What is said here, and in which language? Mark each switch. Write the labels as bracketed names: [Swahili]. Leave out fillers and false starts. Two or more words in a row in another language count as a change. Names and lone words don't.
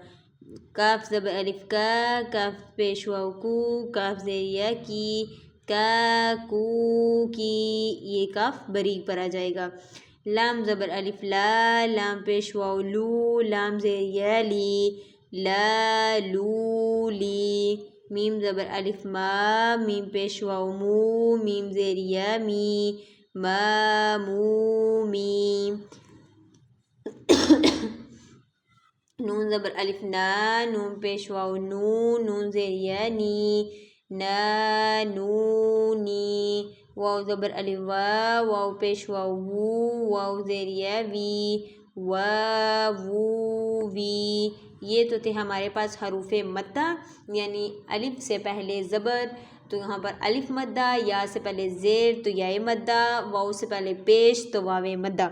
[Urdu] کاف زبر الف کاف پیش واو کاف زیر یا کی، کی، یہ کاف بریک پر آ جائے گا۔ لام زبر الف لام پیش واو لام زیر یا لی، لو لی، میم زبر الف میم پیش واو میم زیر یا می، مو می، نون زبر الف نون پیش واو نون زیر یا نی، نو نی، واو زبر الف واو پیش واو واو زیر یا وی، وی، یہ تو تھے ہمارے پاس حروف مدہ، یعنی الف سے پہلے زبر تو یہاں پر الف مدہ، یا سے پہلے زیر تو یا مدہ، واو سے پہلے پیش تو واو مدہ۔